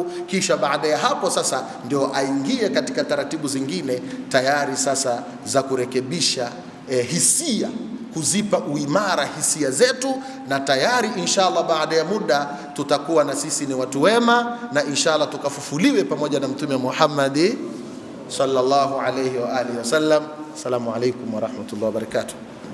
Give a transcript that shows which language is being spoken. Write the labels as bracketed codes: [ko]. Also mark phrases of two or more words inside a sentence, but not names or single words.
[sw] Kisha baada ya hapo sasa ndio aingie katika taratibu zingine tayari sasa za kurekebisha hisia, kuzipa uimara hisia zetu, na tayari inshallah baada ya muda tutakuwa na sisi ni watu wema, na inshallah tukafufuliwe pamoja na mtume Muhammad [ar] صلى الله عليه وعلى آله وسلم. السلام عليكم ورحمة الله وبركاته.